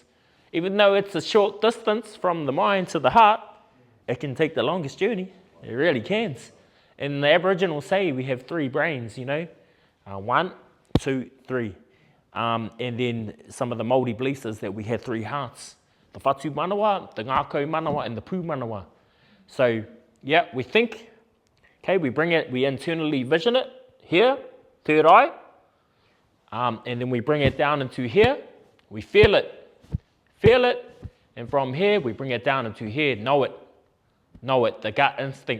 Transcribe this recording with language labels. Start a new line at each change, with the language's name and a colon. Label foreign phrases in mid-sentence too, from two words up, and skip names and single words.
English: Even though it's a short distance from the mind to the heart, it can take the longest journey. It really can. And the Aboriginals say we have 3 brains, 1, 2, 3. And then some of the Māori beliefs is that we have 3 hearts.
Māori: The whatu manawa, the ngākau manawa,
English: and the
Māori: pū manawa.
English: So, yeah, we think, okay, we bring it, we internally vision it, here, third eye. And then we bring it down into here, we feel it. And from here, we bring it down into here, know it, the gut instinct.